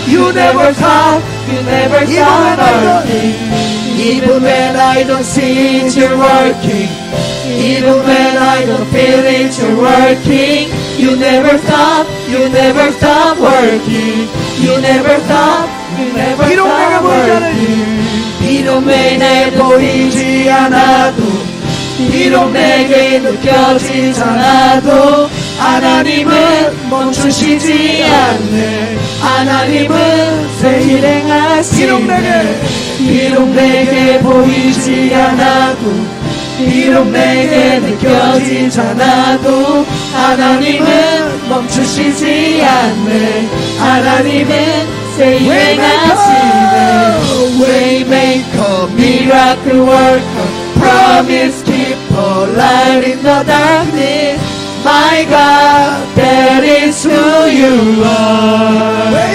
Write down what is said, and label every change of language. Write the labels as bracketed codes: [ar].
[en] You never stop, you never stop working. Even when I don't see it, you're working. Even when I don't feel it, you're working. You never stop, you never stop working. You never stop, you never stop working. [ko] 비록 내게 보이지 않아도, 비록 내게 느껴지지 않아도, 하나님은 멈추시지 않네. 하나님은 새일 행하시네. 비록 내게 보이지 않아도, 비록 내게 느껴지지 않아도, 하나님은 멈추시지 않네. 하나님은 새일 행하시네. [en] Waymaker, miracle worker, promise keeper, light in the darkness. My God, that is who you are.